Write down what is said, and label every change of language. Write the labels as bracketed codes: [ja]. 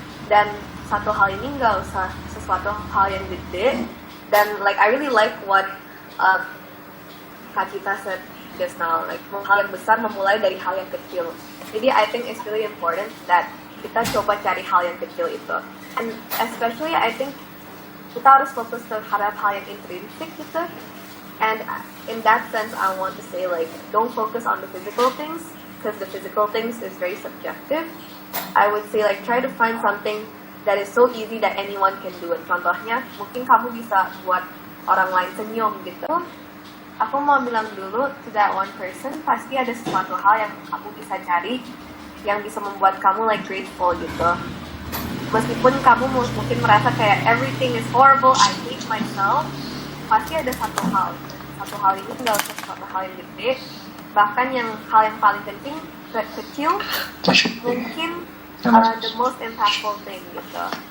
[id] Dan satu hal ini nggak usah sesuatu hal yang gede. [en] Dan like I really like what Kak Cita said just now. [id] Like hal yang besar memulai dari hal yang kecil. Jadi [en] I think it's really important that [id] kita coba cari hal yang kecil itu. [en] And especially I think [id] kita harus fokus terhadap hal yang intrinsik gitu. [en] And in that sense, I want to say, like, don't focus on the physical things, because the physical things is very subjective. I would say, like, try to find something that is so easy that anyone can do it. [id] Contohnya, mungkin kamu bisa buat orang lain senyum, gitu. Aku mau bilang dulu, [en] to that one person, [id] pasti ada sesuatu hal yang kamu bisa cari, yang bisa membuat kamu, like, grateful, gitu. Meskipun kamu mungkin merasa kayak, [en] everything is horrible, I hate myself, [id] pasti ada satu hal ini nggak usah satu hal yang gede, bahkan hal yang paling penting kecil mungkin [en] the most impactful thing [id] gitu.